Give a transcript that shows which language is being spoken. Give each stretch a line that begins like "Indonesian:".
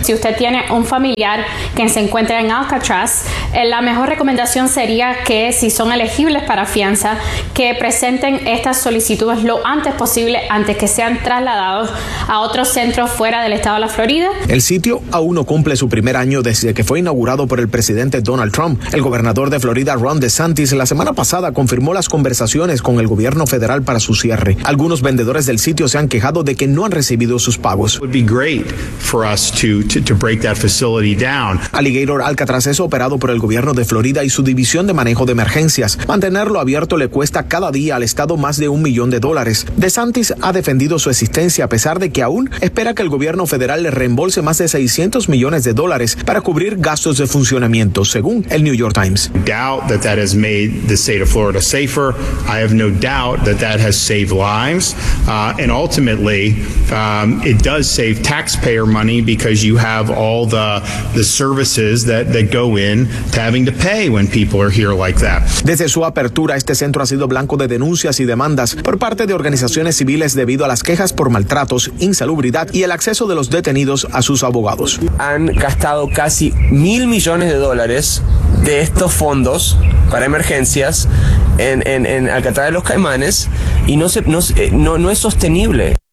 Spanish: Si usted tiene un familiar que se encuentra en Alcatraz, la mejor recomendación sería que, si son elegibles para fianza, que presenten estas solicitudes lo antes posible antes que sean trasladados a otro centro fuera del estado de la Florida. El sitio aún no cumple su primer año desde que fue inaugurado por el presidente Donald Trump. El gobernador de Florida, Ron DeSantis, la semana pasada confirmó las conversaciones con el gobierno federal para su cierre. Algunos vendedores del sitio se han quejado de que no han recibido sus pagos.
English: Would be great for us to break that facility down.
Spanish: Alligator Alcatraz es operado por el gobierno de Florida y su división de manejo de emergencias. Mantenerlo abierto le cuesta cada día al estado más de $1,000,000. DeSantis ha defendido su existencia a pesar de que aún espera que el gobierno federal le reembolse más de $600 millones para cubrir gastos de funcionamiento, según el New York Times.
English: Doubt that that has made the state of Florida safer. I have no doubt that that has saved lives. And ultimately, it does save taxpayer money because you have all the services that go in to having to pay when people are here like that.
Spanish: Desde su apertura, este centro ha sido blanco de denuncias y demandas por parte de organizaciones civiles debido a las quejas por maltratos, insalubridad y el acceso de los detenidos a sus abogados. Han gastado casi $1,000,000,000 de estos fondos para emergencias en Alcatraz de los Caimanes y no es sostenible.